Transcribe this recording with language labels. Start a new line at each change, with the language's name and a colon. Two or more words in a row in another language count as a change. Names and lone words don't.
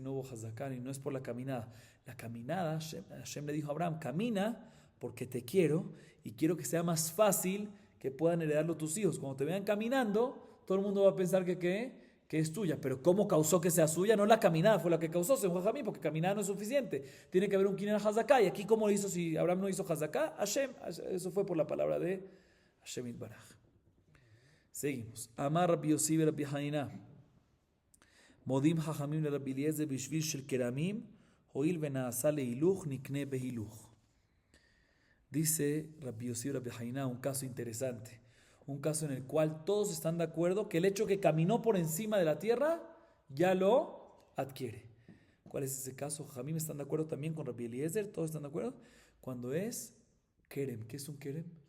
Spanish: No hubo Hazaká y no es por la caminada. La caminada, Hashem le dijo a Abraham, camina porque te quiero y quiero que sea más fácil que puedan heredarlo tus hijos. Cuando te vean caminando, todo el mundo va a pensar que es tuya, pero ¿cómo causó que sea suya? No la caminada fue la que causó, según Jajamim, porque caminar no es suficiente. Tiene que haber un
Hebrew: קנין חזקה.
Spanish: Y aquí, ¿cómo lo hizo? Si Abraham no hizo Hazaká, Hashem. Eso fue por la palabra de
Hebrew: השם יתברך.
Spanish: Seguimos.
Hebrew: אמר רבי יוסי רבי חנינא. מודים חכמים לרבי אליעזר בשביל של כרמים הואיל ונעשה לילוך נקנה בהילוך.
Spanish: Dice Rabbi Yossi Rabbi Hanina un caso interesante. Un caso en el cual todos están de acuerdo que el hecho que caminó por encima de la tierra ya lo adquiere. ¿Cuál es ese caso? Jamim están de acuerdo también con Rabbi Eliezer, todos están de acuerdo. Cuando es kerem, ¿qué es un kerem?